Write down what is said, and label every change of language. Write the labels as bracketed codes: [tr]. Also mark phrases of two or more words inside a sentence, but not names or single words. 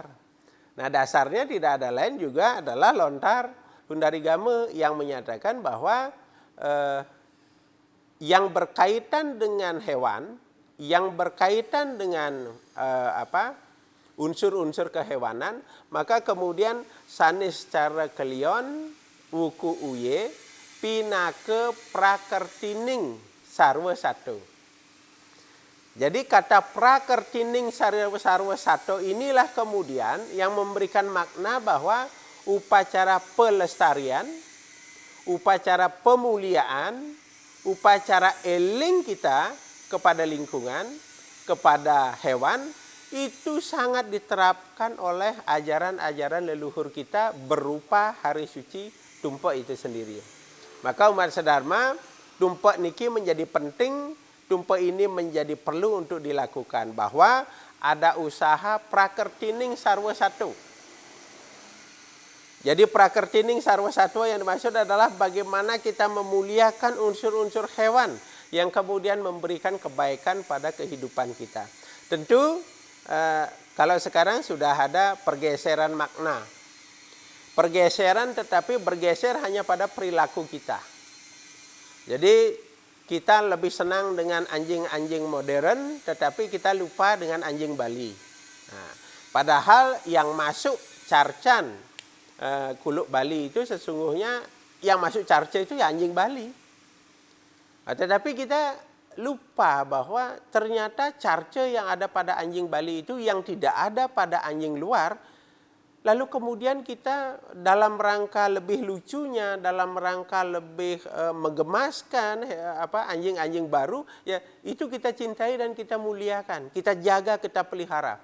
[id] Nah, dasarnya tidak ada lain juga adalah lontar Hundarigama yang menyatakan bahwa yang berkaitan dengan hewan, yang berkaitan dengan unsur-unsur kehewanan, maka kemudian [ban] sanis cara kelion wuku uye pinake prakertining sarwa satu. [id] Jadi kata [ban] prakertining sarwa satu [id] inilah kemudian yang memberikan makna bahwa upacara pelestarian, upacara pemuliaan, upacara eling kita kepada lingkungan, kepada hewan, itu sangat diterapkan oleh ajaran-ajaran leluhur kita berupa hari suci Tumpak itu sendiri. Maka umat sedharma, Tumpak niki menjadi penting, Tumpak ini menjadi perlu untuk dilakukan, bahwa ada usaha [ban] prakertining sarwa satu. [id] Jadi [ban] prakertining sarwa satu [id] yang dimaksud adalah bagaimana kita memuliakan unsur-unsur hewan yang kemudian memberikan kebaikan pada kehidupan kita. Tentu kalau sekarang sudah ada pergeseran makna. Pergeseran tetapi bergeser hanya pada perilaku kita. Jadi kita lebih senang dengan anjing-anjing modern, tetapi kita lupa dengan anjing Bali. Nah, padahal yang masuk [ban] carcan kuluk Bali [id] itu sesungguhnya yang masuk carca itu ya anjing Bali. Nah, tetapi kita lupa bahwa ternyata carca yang ada pada anjing Bali itu yang tidak ada pada anjing luar. Lalu kemudian kita dalam rangka lebih lucunya, dalam rangka lebih menggemaskan anjing-anjing baru, ya itu kita cintai dan kita muliakan, kita jaga, kita pelihara.